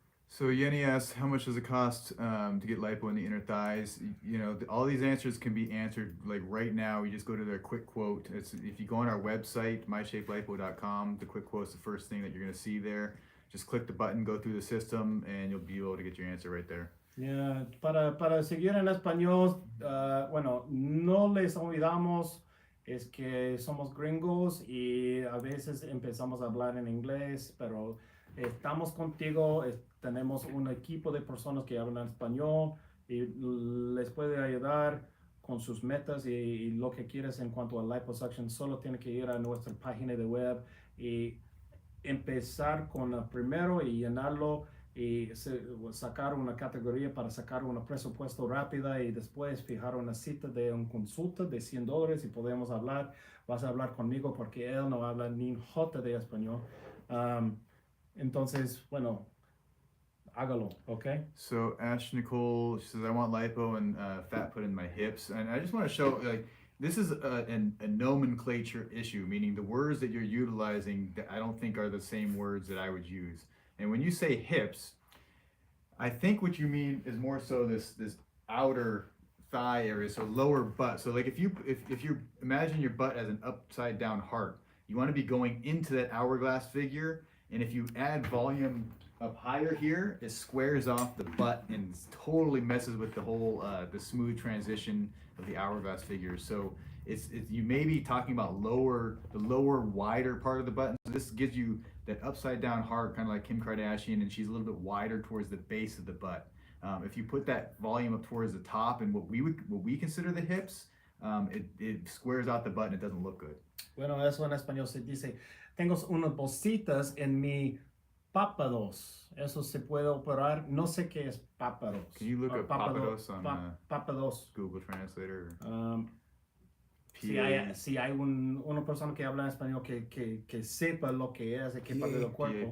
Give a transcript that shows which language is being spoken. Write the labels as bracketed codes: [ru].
[en] So Yenny asks, how much does it cost to get lipo in the inner thighs? All these answers can be answered like right now. You just go to their quick quote. If you go on our website, myshapelipo.com, the quick quote is the first thing that you're going to see there. Just click the button, go through the system, and you'll be able to get your answer right there. [es] Yeah, para seguir en español, bueno, no les olvidamos, es que somos gringos y a veces empezamos a hablar en inglés, pero estamos contigo, tenemos un equipo de personas que hablan español y les puede ayudar con sus metas y lo que quieres en cuanto a liposuction. Solo tiene que ir a nuestra página de web y empezar con el primero y llenarlo y sacar una categoría para sacar un presupuesto rápida y después fijar una cita de una consulta de $100 y podemos hablar. Vas a hablar conmigo porque él no habla ni jota de español. Entonces, bueno, hágalo, okay? [en] So Ash Nicole, she says, I want lipo and fat put in my hips. And I just want to show, this is a nomenclature issue, meaning the words that you're utilizing that I don't think are the same words that I would use. And when you say hips, I think what you mean is more so this outer thigh area, so lower butt. So like if you imagine your butt as an upside down heart, you want to be going into that hourglass figure. And if you add volume up higher here, it squares off the butt and totally messes with the whole the smooth transition of the hourglass figure. So it's you may be talking about the lower wider part of the butt. So this gives you that upside down heart, kind of like Kim Kardashian, and she's a little bit wider towards the base of the butt. If you put that volume up towards the top and what we consider the hips, it squares out the butt and it doesn't look good. [es] Bueno, eso en español se dice, tengo unas bolsitas en mi pápados. Eso se puede operar. No sé qué es pápados. [en] Can you look up pápados on [es] pápados. [en] Google Translator? [es] Si hay una persona que habla español que sepa lo que es y qué parte del cuerpo.